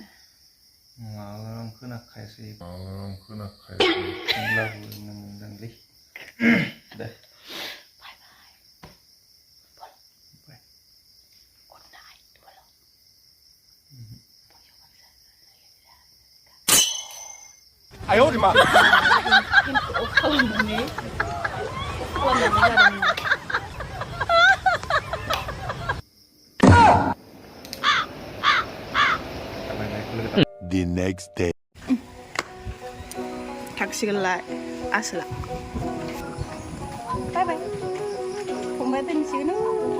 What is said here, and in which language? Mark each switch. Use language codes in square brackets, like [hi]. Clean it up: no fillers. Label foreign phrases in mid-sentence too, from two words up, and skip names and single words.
[brx] आं खोनाखायासै नोंदांलै दे [en] bye bye good night [zh] 哎呦我的妈！ [brx] खालामनानै [en] The next day. [brx] थांसिगोनलाय आसोला [en] bye bye [brx] फंबाय दोनसिगोन